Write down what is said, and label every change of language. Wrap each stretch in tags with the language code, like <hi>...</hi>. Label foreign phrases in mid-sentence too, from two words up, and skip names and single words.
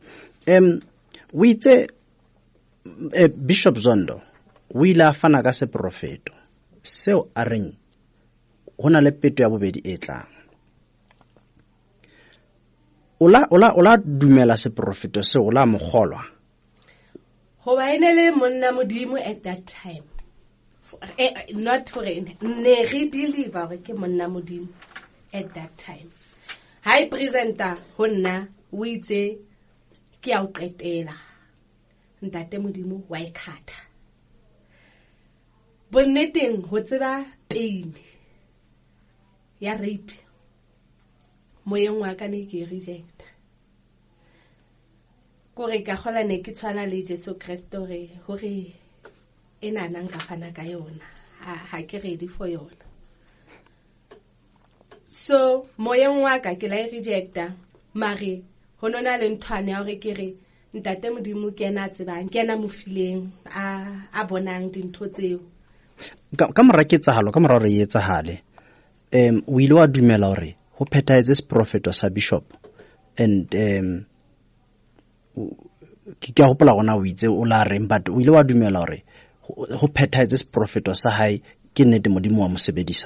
<st>O itse Bishop Zondo o ile a fana ka seprofeto seo a reng hona le peto ya bobedi e tlang. Ola dumela seprofeto seo ola mogolwa ho ba ene le monna modimo</st> <en>at that time not for</en> <st>ne re believe hore ke monna modimo</st> <en>at that time high presenter</en> <st>ho nna o itse ke a o qetela ntate modimo wa ikhatha bonneteng ho tseba pain ya rape moyeng wa ka ne ke reject kore ka gola ne ke tshwana le Jesu Kriste hore ena nang ka fana ka yona ha ke ready for yona. So moyeng wa ka ke la rejecta mare honona le nthwane ya hore ke re ntate modimo ke ena tsebang ke ena mofileng a bonang dintho tseo ka mora ketsahalo ka mora re etsahale o ile wa dumela hore ho phetaetse seprofeto sa bishop and ke a hopola gona o itse o la reng but o ile wa dumela hore ho phethaetse seprofeto sa hae ke nnete modimo wa mo sebedisa</st>